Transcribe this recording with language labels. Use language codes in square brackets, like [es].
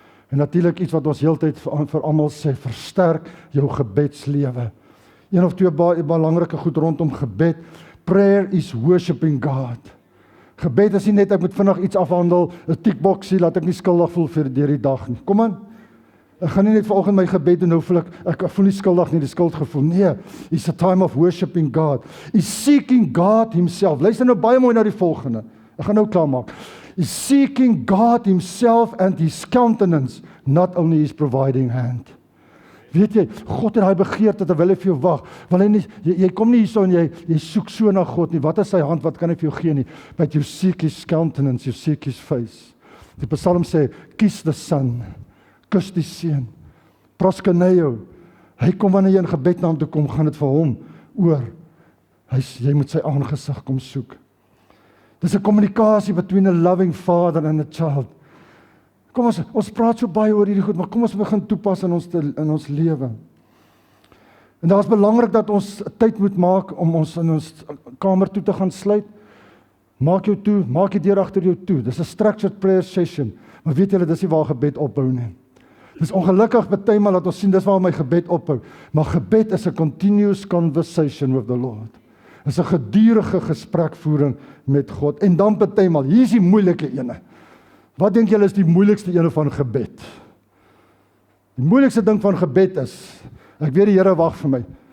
[af] En natuurlik iets wat ons heeltyd vir almal sê, versterk jou gebedslewe. Een of twee belangrike goed rondom gebed. [en] Prayer is worshiping God. [af] Gebed is nie net ek moet vinnig iets afhandel, 'n tickboxie, laat ek nie skuldig voel vir deur die dag nie. Kom aan. Ek gaan nie net vanoggend my gebed doen, nou voel ek voel nie skuldig nie, die skuldgevoel. [en] Nee, it's a time of worshiping God. Is seeking God himself. [af] Luister nou baie mooi na die volgende. Ek gaan nou klaarmaak. [en] Is seeking God himself and his countenance, not only his providing hand. [af] Weet jy, God het daai begeerte terwyl hy vir jou wag. Want hy nie, jy kom nie hierso en jy soek so na God nie. Wat is sy hand? Wat kan hy vir jou gee nie? [en] But you seek his countenance, you seek his face. [af] Die Psalm sê, [en] kiss the son. [af] Kus die seun. Proskuneo. Hy kom wanneer jy in gebed na hom toe kom, gaan dit vir hom oor. Jy moet sy aangesig kom soek. Dis 'n kommunikasie [en] between a loving father and a child. [af] Kom ons praat so baie oor hierdie goed, maar kom ons begin toepas in ons lewe. En daar's belangrik dat ons tyd moet maak om ons in ons kamer toe te gaan sluit. Maak jou toe, maak die deur agter jou toe. Dis 'n [en] structured prayer session. [af] Maar weet julle, dis nie waar gebed ophou nie. Dis ongelukkig partymal dat ons sien dis waar my gebed ophou. Maar gebed is 'n [en] continuous conversation with the Lord. [af] Dis 'n gedurende gesprekvoering met God. En dan partymal, hier is die moeilike ene. Wat dink julle is die moeilikste ene van gebed? Die moeilikste ding van gebed is, ek weet die Here wag vir my.